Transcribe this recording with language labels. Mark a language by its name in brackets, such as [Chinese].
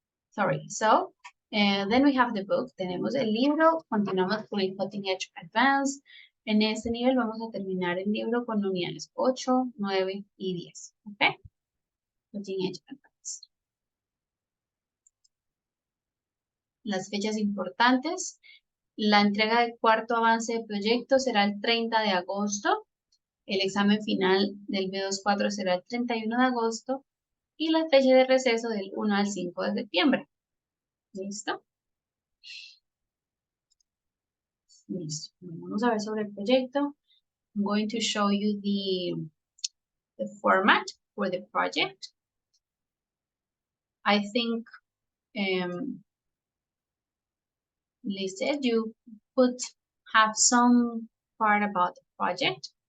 [English] Sorry, so then we have the book. [Spanish] Tenemos el libro, continuamos con el Cutting Edge Advanced. En este nivel vamos a terminar el libro con unidades 8, 9 y 10. ¿Ok? Cutting Edge Advanced. Las fechas importantes. La entrega del cuarto avance de proyecto será el 30 de agosto. El examen final del B2.4 será el 31 de agosto. Y la fecha de receso del 1 al 5 de septiembre. ¿Listo? Listo. Vamos a ver sobre el proyecto. [English] I'm going to show you the format for the project. I think, Lisa, you could have some part about the project.